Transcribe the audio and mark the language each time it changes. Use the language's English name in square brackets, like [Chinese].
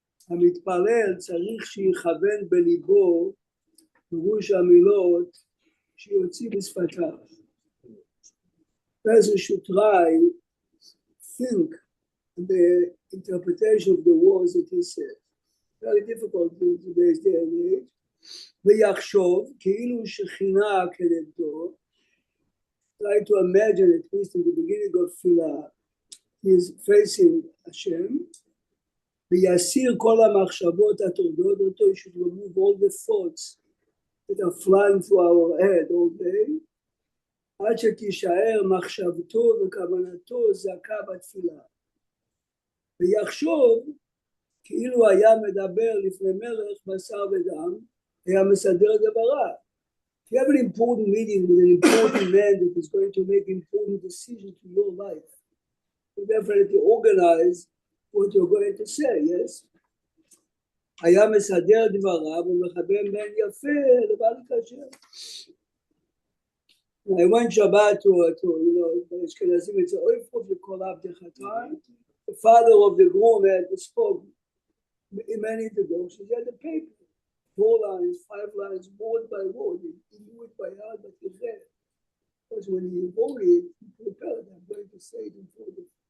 [Hebrew] המתפלל צריך שיכוון בליבו פירוש המילות שיוציא בשפתיו. [English] Person should try think the interpretation of the words that he said. Very difficult in today's day and age. [Hebrew] ויחשוב כאילו שכינה כנגדו. [English] Try to imagine, at least in the beginning of Tefillah, he is facing Hashem. [Hebrew] ויסיר כל המחשבות הטורדות אותו, [English] he should remove all the thoughts that are flying through our head all day, [Hebrew] עד שתישאר מחשבתו וכוונתו זכה בתפילה. ויחשוב כאילו היה מדבר לפני מלך בשר ודם, היה מסדר דבריו. [English] If you have an important meeting with an important man that is going to make important decisions in your life, you definitely organize what you're going to say, yes? [Hebrew] היה מסדר דבריו ומחבר בין יפה לבעל כשר. [English] I went Shabbat to Ashkenazim, it's Oifov Yekolab Dechatai. The father of the groom had spoke many introductions. He had a paper, 4 lines, 5 lines, word by word. He knew it by heart, but he read it. Because when he wrote it, he prepared, I'm going to say it in front of